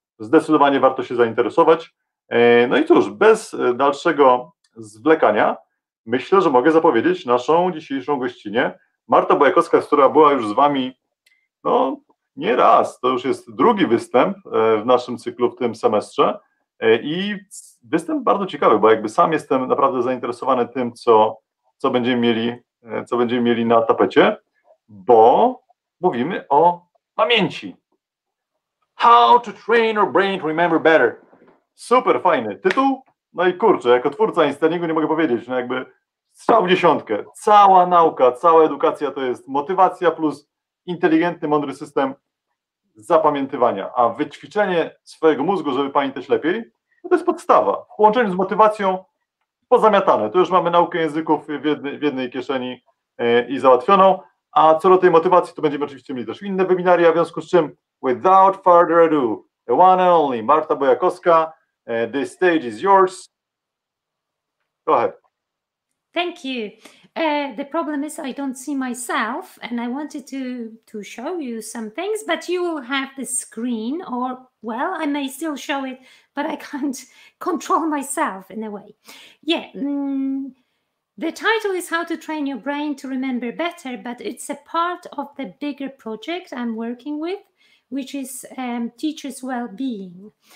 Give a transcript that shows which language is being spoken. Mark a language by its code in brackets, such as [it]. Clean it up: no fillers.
[pl] Zdecydowanie warto się zainteresować. No i cóż, bez dalszego zwlekania myślę, że mogę zapowiedzieć naszą dzisiejszą gościnę, Marta Bujakowska, która była już z Wami no nie raz, to już jest drugi występ w naszym cyklu w tym semestrze i występ bardzo ciekawy, bo jakby sam jestem naprawdę zainteresowany tym, co będziemy mieli na tapecie, bo mówimy o pamięci. [en] How to train your brain to remember better. [pl] Super fajny tytuł, no i kurczę, jako twórca Instalingu nie mogę powiedzieć, no jakby strzał w dziesiątkę. Cała nauka, cała edukacja to jest motywacja plus inteligentny, mądry system zapamiętywania, a wyćwiczenie swojego mózgu, żeby pamiętać lepiej, to jest podstawa. W połączeniu z motywacją pozamiatane. To już mamy naukę języków w jednej kieszeni i załatwioną, a co do tej motywacji, to będziemy oczywiście mieli też inne webinaria, w związku z czym [en] without further ado, the one and only Marta Bujakowska, the stage is yours. Go ahead. Thank you. The problem is I don't see myself, and I wanted to show you some things, but you will have the screen, or, well, I may still show it, but I can't control myself in a way. Yeah, the title is How to Train Your Brain to Remember Better, but it's a part of the bigger project I'm working with, which is teachers' well-being.